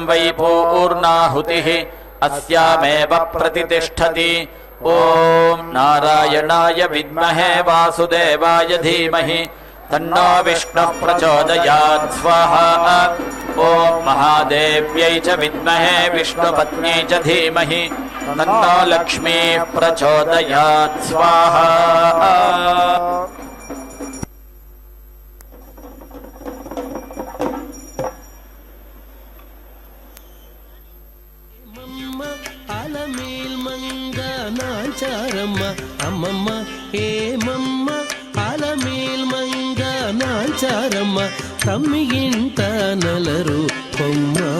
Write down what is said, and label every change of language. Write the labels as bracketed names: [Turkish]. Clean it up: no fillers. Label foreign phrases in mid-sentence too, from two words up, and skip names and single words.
[Sanskrit] वै पूर्णाहुतिः अस्यामेव प्रतिष्ठति ॐ नारायणाय विद्महे वासुदेवाय धीमहि तन्नो विष्णुः प्रचोदयात् स्वाहा ॐ महादेव्यै च विद्महे विष्णुपत्न्यै च धीमहि तन्नो लक्ष्मीः प्रचोदयात् स्वाहा [Telugu] నాంచారమ్మ అమ్మమ్మ ఏమమ్మ అలమేల్ మంగ నాంచారమ్మ తమ్మి ఇంట నలరు కొమ్మ